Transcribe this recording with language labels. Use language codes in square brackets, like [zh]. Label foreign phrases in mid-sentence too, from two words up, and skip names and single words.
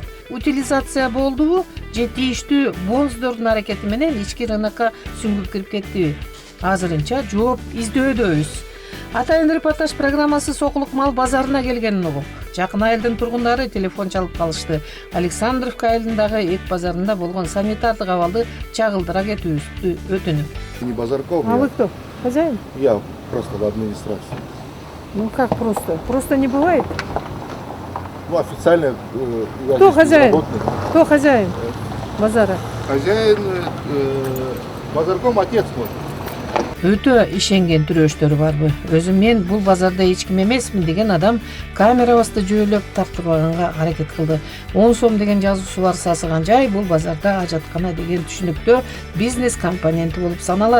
[ky] Утилизация болдубу же тийиштүү бонздордун аракети менен ички рынокко сүңгүп кирип кеттиби? Азырынча жооп издөөдөбүз. Атайын репортаж программасы Сокулук мал базарына келгенин угуп, жакын айылдын тургундары телефон чалып калышты. Александровка айылындагы эт базарында болгон санитардык абалды чагылдыра кетүүбүздү өтүнүп. [ru] Не Базарков. А вы кто? Хозяин? Я просто в администрации. Ну как просто? Просто не бывает. Ну, официально я Кто здесь хозяин? безработный. Кто хозяин базара? Хозяин Базарком отец мой. [ky] Өтө ишенген түрөштөр барбы? Өзүм мен бул базарда эч ким эмесмин деген адам камерабызды жөөлөп тартырбаганга аракет кылды. 10 сом деген жазуусу бар сасыган жай бул базарда ажаткана деген түшүнүктө бизнес компоненти болуп саналат.